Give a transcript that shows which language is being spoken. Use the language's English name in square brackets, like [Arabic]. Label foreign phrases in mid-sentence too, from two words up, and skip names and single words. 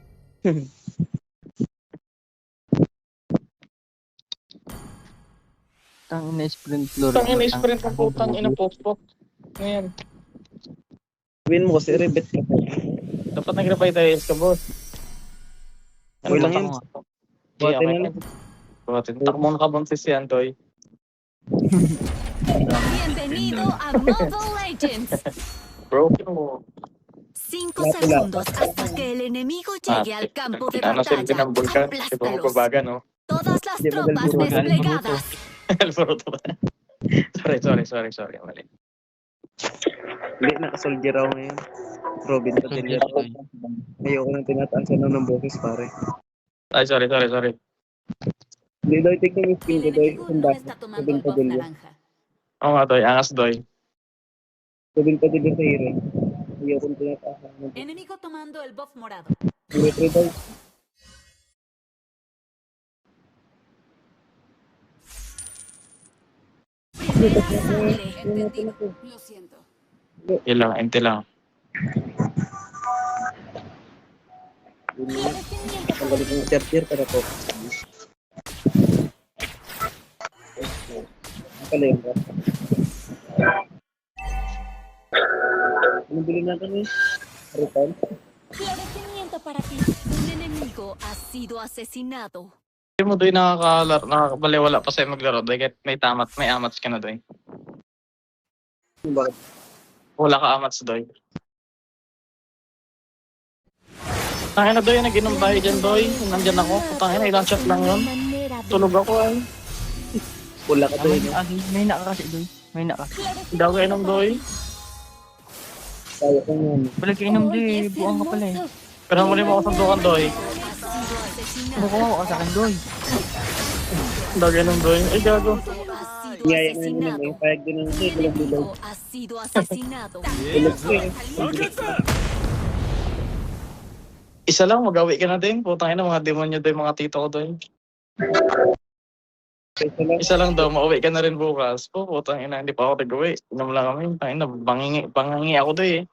[Filipino] Tangina sprint, Florin. Putang ina, sprint ng putang ina, pop-pop. Ngayon, Sabihin mo kasi rebet ka po. dapat nag-revitalize ka, boss. Okay lang yun. Okay, Buhatin okay. na Buhatin. Takbo na kabuntis yan, Doy. [Spanish] Bienvenido a Mobile Legends. [Filipino] Broken mo. [Spanish] 5 segundos hasta que el enemigo llegue al campo de [Filipino] Ano sila [Spanish] batalla. [Filipino] pinambulkan? Di ba [Spanish] Aplástalos. [Filipino] magbabaga, no? [Spanish] Todas las [Filipino] Di ba [Spanish] tropas [Filipino] nagbubugan? [Spanish] desplegadas. [Filipino] Alfaro ba? Sorry. Mali. Hindi, naka-soldier ako ngayon. Robin Padilla ako. Ayoko nang tinataasan lang ng boses pare. Ay, sorry. Hindi doy, take yung skin [Spanish] El [Filipino] ko doy. [Spanish] enemigo no [Filipino] Sunda [Spanish] está [Filipino] ko. [Spanish] tomando [Filipino] Robin [Spanish] el buff [Filipino] Padilla. [Spanish] naranja. [Filipino] Oo nga, Doy. Angas, Doy. Robin Padilla sa hero. Ayoko nang tinataasan ng boses. [Spanish] Enemigo tomando el buff morado. [Filipino] Retry doy. [Spanish] Primera sangre. Entendido. Lo siento. [Filipino] Yun lang, empty lang. Ang galing ng tier para po. Ang pala yun ba? Anong bilhin natin eh? Ripan? [Spanish] Florecimiento para ti. Un enemigo ha sido asesinado. [Filipino] Hindi mo, Doy, nakakabaliwala pa sa'yo maglaro, Doy. Kahit may amats ka na, Doy. Bakit? Wala ka amats, Doy. Tangin na, Doy, nag-inom tayo dyan, Doy. Nandyan ako. Tangin na, ilang shot lang yun. Tulog ako, ay. Wala ka doy, no? May na ka kasi, Doy. May na ka. Hindi ako inom, Doy. Kaya ko nga. Wala ka inom, Doy. Buang ka pala eh. Pero muli mo ako sandukan, Doy. Ano ko ka sa akin, Doy? Hindi ako inom, Doy. Ay, gago. Ngaya na yun naman eh. Payag din ng [Spanish] Un [Filipino] sa'yo. Walang bilog. [Spanish] enemigo ha sido asesinado. [Filipino] Bilog ko eh. Isa lang, magawi ka na din. Putang ina, mga demonyo, Doy, mga tito ko, Doy. Kaysa lang. Isa lang daw, mauwi ka na rin bukas. Po, putang ina, hindi pa ako nag-uwi. Inom lang kami. Tangin na, bangingi ako, Doy, eh.